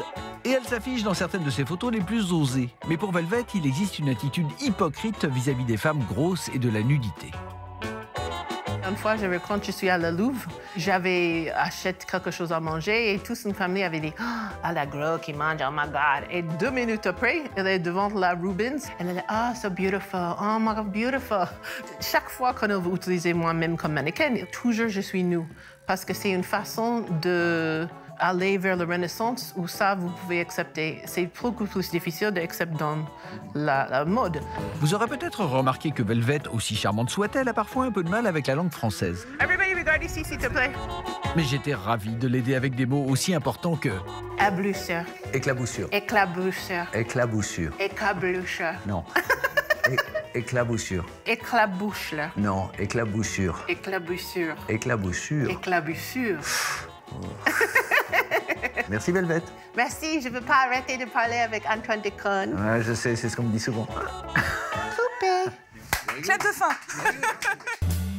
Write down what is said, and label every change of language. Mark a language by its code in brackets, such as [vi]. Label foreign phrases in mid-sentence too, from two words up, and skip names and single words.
[fr] Et elle s'affiche dans certaines de ses photos les plus osées. Mais pour Velvet, il existe une attitude hypocrite vis-à-vis des femmes grosses et de la nudité. Une fois, quand je suis à la Louvre, j'avais acheté quelque chose à manger et toute une famille avait dit « Ah, la grosse qui mange, [en] oh my God ». [fr] Et 2 minutes après, elle est devant la Rubens. Elle a dit « Ah, [en] so beautiful, oh my God, beautiful ». [fr] Chaque fois qu'on a utilisé moi-même comme mannequin, toujours je suis nue. Parce que c'est une façon d'aller vers la Renaissance où ça, vous pouvez accepter. C'est beaucoup plus difficile d'accepter dans la mode. Vous aurez peut-être remarqué que Velvet, aussi charmante soit-elle, a parfois un peu de mal avec la langue française. Everybody, regarde ici, s'il te plaît. Mais j'étais ravi de l'aider avec des mots aussi importants que... Éclaboussure. Éclaboussure. Éclaboussure. Éclaboussure. Éclaboussure. Non. Éclaboussure. Éclaboussure. Non, éclaboussure. Éclaboussure. Éclaboussure. Éclaboussure. Merci, Velvet. Merci, je ne veux pas arrêter de parler avec Antoine Decaune. Ouais, je sais, c'est ce qu'on me dit souvent. Coupé. Clap de fin.